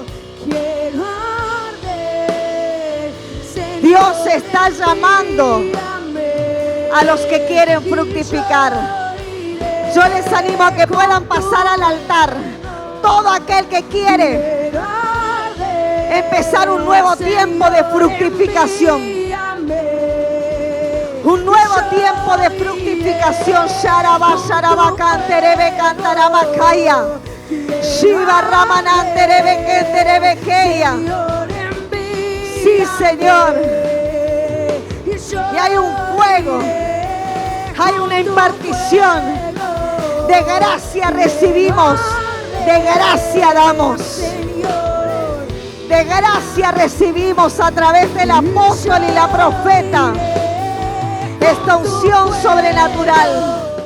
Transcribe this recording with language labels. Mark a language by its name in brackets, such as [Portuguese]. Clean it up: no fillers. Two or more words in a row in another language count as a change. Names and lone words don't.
[Spanish] Dios está llamando a los que quieren fructificar. Yo les animo a que puedan pasar al altar. Todo aquel que quiere empezar un nuevo tiempo de fructificación. Un nuevo tiempo de fructificación. Sharaba, sharaba, canterebe, cantaramakaya. Shiva, ramananterebe, kenterebe, keya. Sí, Señor. Y hay un fuego, hay una impartición. De gracia recibimos, de gracia damos. De gracia recibimos a través del apóstol y la profeta esta unción sobrenatural.